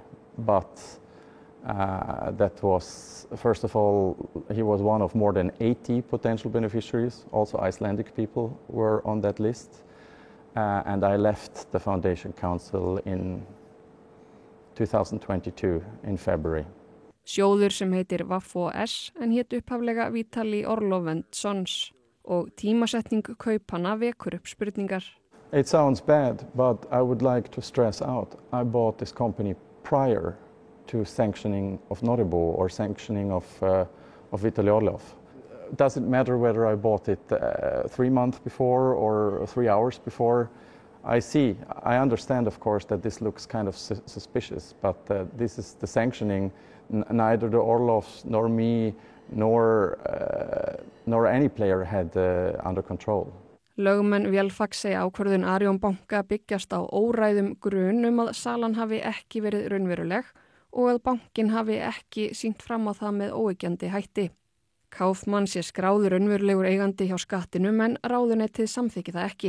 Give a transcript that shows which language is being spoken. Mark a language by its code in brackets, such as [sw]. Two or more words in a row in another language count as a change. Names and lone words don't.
[en] But that was, first of all, he was one of more than 80 potential beneficiaries. Also Icelandic people were on that list. And I left the Foundation Council in 2022 in February. [is] Sjóður sem heitir VAFOS en hét upphaflega Vitali Orlov & Sons og tímasetning kaupanna vekur upp spurningar. [en] It sounds bad, but I would like to stress out I bought this company prior to sanctioning of Norebo or sanctioning of Vitali Orlov. does it matter whether I bought it 3 months before or 3 hours before? I understand, of course, that this looks kind of suspicious, but this is the sanctioning. Neither the Orlovs nor me nor any player had under control. [is] Lögmenn Vélfags segja ákvörðun Arion banka byggjast á óræðum grun að salan hafi ekki verið raunveruleg og að bankinn hafi ekki sýnt fram á það með óyggjandi hætti. Kaufmann sé skráður raunverulegur eigandi hjá skattinum en ráðuneytið samþykki það ekki.